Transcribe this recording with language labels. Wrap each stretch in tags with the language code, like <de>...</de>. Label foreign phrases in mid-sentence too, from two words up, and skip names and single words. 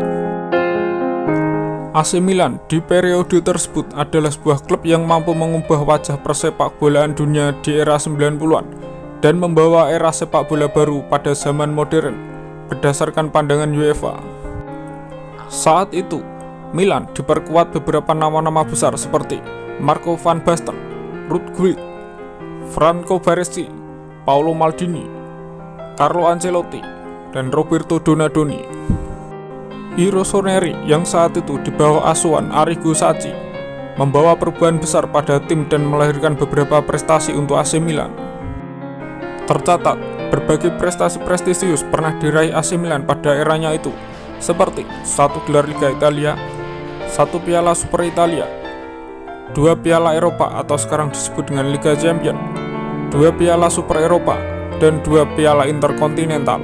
<id>AC Milan di periode tersebut adalah sebuah klub yang mampu mengubah wajah persepakbolaan dunia di era 90-an dan membawa era sepak bola baru pada zaman modern berdasarkan pandangan UEFA. Saat itu, Milan diperkuat beberapa nama-nama besar seperti Marco van Basten, Ruud Gullit, Franco Baresi, Paolo Maldini, Carlo Ancelotti, dan Roberto Donadoni. Rossoneri yang saat itu di bawah asuhan Arrigo Sacchi membawa perubahan besar pada tim dan melahirkan beberapa prestasi untuk AC Milan. Tercatat, berbagai prestasi prestisius pernah diraih AC Milan pada eranya itu, seperti 1 gelar Liga Italia, 1 piala Super Italia, 2 piala Eropa atau sekarang disebut dengan Liga Champions, 2 piala Super Eropa, dan 2 piala Interkontinental.</id>